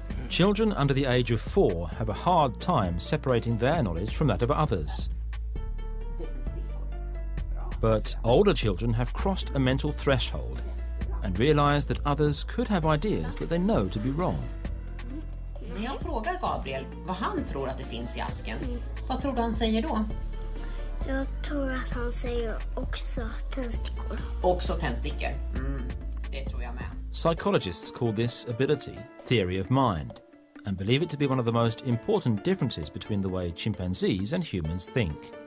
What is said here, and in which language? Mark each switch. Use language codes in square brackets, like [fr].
[en] Children under the age of 4 have a hard time separating their knowledge from that of others. But older children have crossed a mental threshold and realise that others could have ideas that they know to be wrong. [sv] När jag frågar Gabriel vad han tror att det finns i asken, vad tror du han säger då? Jag tror att han säger också tändstickor. Också tändstickor. Det tror jag med. [en] Psychologists call this ability theory of mind and believe it to be one of the most important differences between the way chimpanzees and humans think.